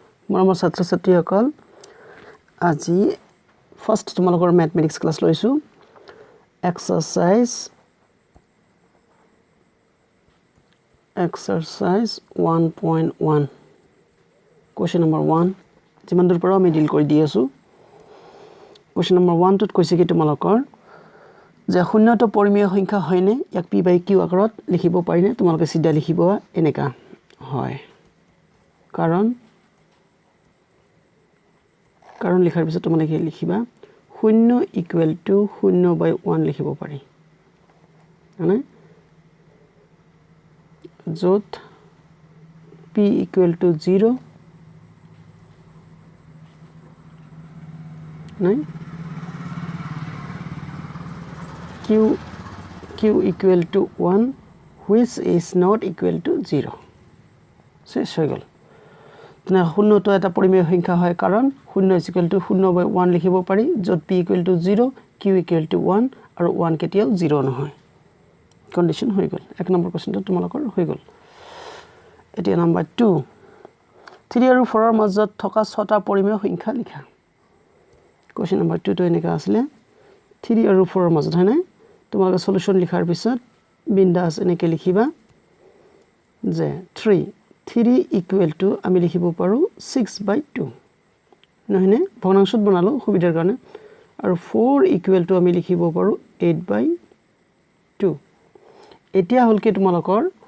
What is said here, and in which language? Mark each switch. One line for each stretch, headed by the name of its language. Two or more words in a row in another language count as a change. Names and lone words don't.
Assamese: মৰমৰ ছাত্ৰ-ছাত্ৰীসকল আজি ফাৰ্ষ্ট তোমালোকৰ
English: mathematics class
Assamese: লৈছো
English: exercise 1.1 question number 1
Assamese: যিমান দূৰ পৰা আমি ডিল কৰি দি আছো
English: question number 1
Assamese: টোত কৈছে কি তোমালোকৰ যে শূন্যটো পৰিমেয় সংখ্যা হয়নে ইয়াক
English: p by q
Assamese: আকাৰত লিখিব পাৰিনে তোমালোকে সিধা লিখিব এনেকা হয় কাৰণ লিখাৰ পিছত তোমালোকে লিখিবা শূন্য
English: equal to
Assamese: 0/1 লিখিব পাৰি মানে যত
English: p equal to 0
Assamese: নাই
English: q equal to 1 which is not equal to 0
Assamese: শেষ হৈ গল তেনে শূন্যটো এটা পৰিমেয় সংখ্যা হয় কাৰণ
English: 0 is equal to 0/1
Assamese: লিখিব পাৰি যত
English: p equal to 0 q equal to 1
Assamese: আৰু 1 কেতিয়াও 0 নহয় কন্ডিশন হৈ গল এক নম্বৰ কোৱেশ্চনটো তোমালোকৰ হৈ গল এতিয়া নম্বৰ 2 3 আৰু 4 ৰ মাজত থকা ছটা পৰিমেয় সংখ্যা লিখা
English: question number 2
Assamese: টো এনেকা আছিল 3 আৰু 4 ৰ মাজত হয় না তোমালোকে সলিউশন লিখাৰ পিছত বিন্দাস এনেকে লিখিবা যে
English: 3 equal to
Assamese: আমি লিখিব পাৰো 6/2 নহয়নে ভগ্নাংশত বনালো সুবিধাৰ কাৰণে আৰু
English: 4 equal to
Assamese: আমি লিখিব পাৰো 8/2 এতিয়া হল কি তোমালোকৰ